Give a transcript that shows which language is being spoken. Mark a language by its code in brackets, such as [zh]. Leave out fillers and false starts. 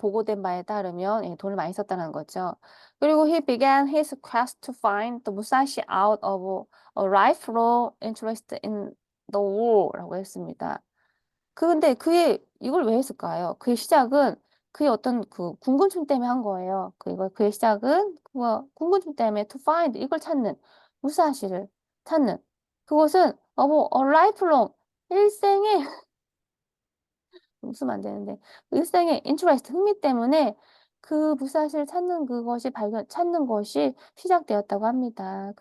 [ko] 보고된 바에 따르면 예, 돈을 많이 썼다는 거죠. [en] 그리고 he began his quest to find the Musashi out of a lifelong interest in the war [ko] 라고 했습니다. 근데 그의 이걸 왜 했을까요? 그의 시작은 그의 어떤 그 궁금증 때문에 한 거예요. 그의 시작은 그거 궁금증 때문에 to find 이걸 찾는 무사시를 찾는 그것은 뭐 lifelong 일생의 웃으면 안 되는데 일생의 interest 흥미 때문에 그 무사시를 찾는 것이 시작되었다고 합니다.